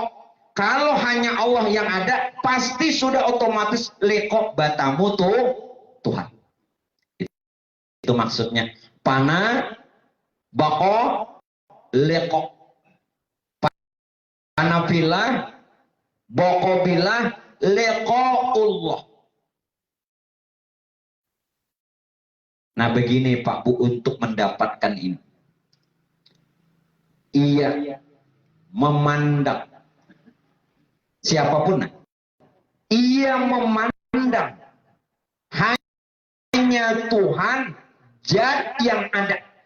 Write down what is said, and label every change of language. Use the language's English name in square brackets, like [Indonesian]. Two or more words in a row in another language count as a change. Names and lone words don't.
[Banjar] Kalau hanya Allah yang ada, pasti sudah otomatis lekok batamu tuh Tuhan. Itu maksudnya. Panah, bokok, lekok. Panah bilah, bokok bilah, lekok Allah. [Indonesian] Nah begini Pak Bu untuk mendapatkan ini. Ia memandang siapapun. Ia memandang hanya Tuhan zat yang ada.